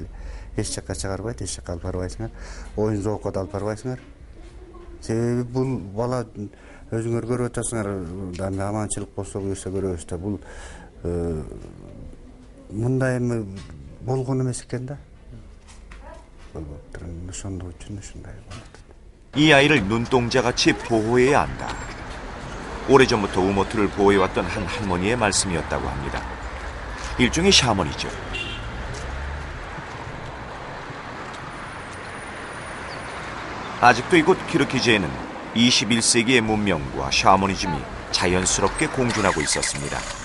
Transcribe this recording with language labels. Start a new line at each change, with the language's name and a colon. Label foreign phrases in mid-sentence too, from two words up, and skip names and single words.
Kyrgyz: Эч жакка чыгарбайт, эч жакка алып барбайсыңар. Оюн зоокко да алып барбайсыңар. Себеби бул бала өзүңөр көрүп атасыңар, аманчылык болсо буюрса көрөбүз да. Бул мындай эми болгон эмес экен да. Ошондук үчүн ушундай болот.
Korean: 이 아이를 눈동자같이 보호해야 한다. 오래전부터 우모트를 보호해왔던 한 할머니의 말씀이었다고 합니다. 일종의 샤머니죠. 아직도 이곳 키르키즈에는 21세기의 문명과 샤머니즘이 자연스럽게 공존하고 있었습니다.